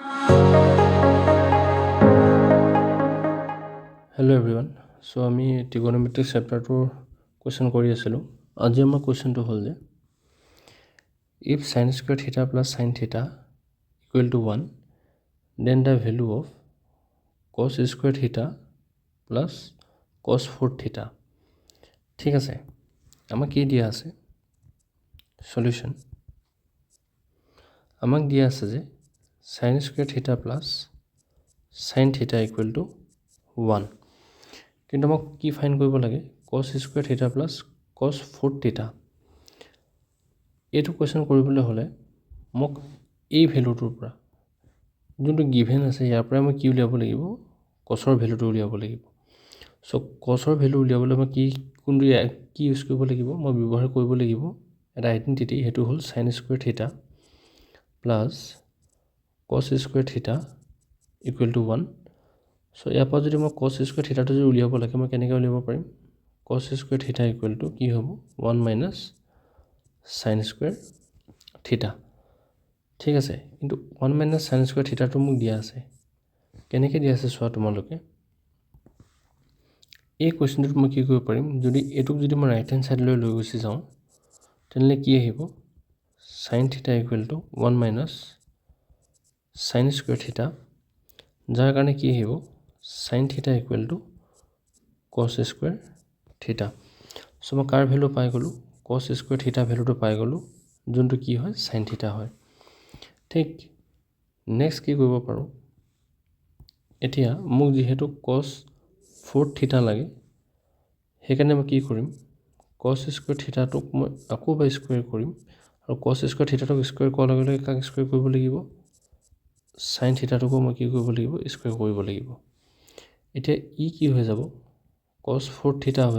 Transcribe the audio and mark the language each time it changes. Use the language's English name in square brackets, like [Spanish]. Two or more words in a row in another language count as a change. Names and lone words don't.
[English] Hello everyone. [Assamese] So আমি [English] trigonometric chapter question [Assamese] কৰি আছিলোঁ। আজি আমাৰ questionটো হ'ল যে [English] if sin square theta plus sin theta equal to 1 then the value of cos square theta plus cos 4 theta [Assamese] ঠিক আছে আমাক কি দিয়া আছে সলিউশন আমাক দিয়া আছে যে [English] sin square theta plus sin theta equal to 1 [Assamese] কিন্তু আমাক কি ফাইন্ড কৰিব লাগে [English] cos square theta plus cos 4 theta [Assamese] এইটো কোৱেশ্চন কৰিবলৈ হ'লে মোক এই ভ্যালুটোৰ পৰা যোনটো গিভেন আছে ইয়াৰ পৰা মই কি উলিয়াব লাগিব cosৰ ভ্যালুটো উলিয়াব লাগিব সো cosৰ ভ্যালু উলিয়াবলৈ মই কোনটো কি ইউজ কৰিব লাগিব মই ব্যৱহাৰ কৰিব লাগিব এটা আইডেন্টিটি হেতু হ'ল [English] sin square theta plus cos square theta equal to 1 [Assamese] So, ইয়াৰ পৰা যদি মই [English] cos square theta [Assamese] টো যদি উলিয়াব লাগে মই কেনেকৈ উলিয়াব পাৰিম [English] cos square theta equal to [Assamese] কি হ'ব [English] 1 minus sin square theta [Assamese] ঠিক আছে কিন্তু [English] 1 minus sin square theta [Assamese] টো মোক দিয়া আছে কেনেকৈ দিয়া আছে চোৱা তোমালোকে এই কোৱেশ্চনটোত মই কি কৰিব পাৰিম যদি এটুক যদি মই [English] right hand side [Assamese] লৈ গুছি যাওঁ তেনলে কি আহিব [English] sin theta equal to 1 minus sin square theta [Assamese] যাৰ কাৰণে কি আহিব [English] sin theta equal to cos square theta [Assamese] so মই কাৰ ভ্যালু পাই গলো [English] cos square theta [Assamese] ভ্যালুটো পাই গলো যোনটো কি হয় [English] sin theta [Assamese] হয় ঠিক নেক্সট কি কৰিব পাৰো এতিয়া মোক যেহেতু [English] cos 4 theta [Assamese] লাগে হেকাৰণে মই কি কৰিম [English] cos square theta [Assamese] টোক মই আকৌ বাই স্কয়াৰ কৰিম আৰু [English] cos square theta [Assamese] টোক স্কয়াৰ কৰাৰ লগে লগে কাক স্কয়াৰ কৰিব লাগিব [English] sin theta [Assamese] টোক মই কি কৰিব লাগিব স্কয়াৰ কৰিব লাগিব এতিয়া ই কি হৈ যাব [English] cos 4 theta [Assamese] হৈ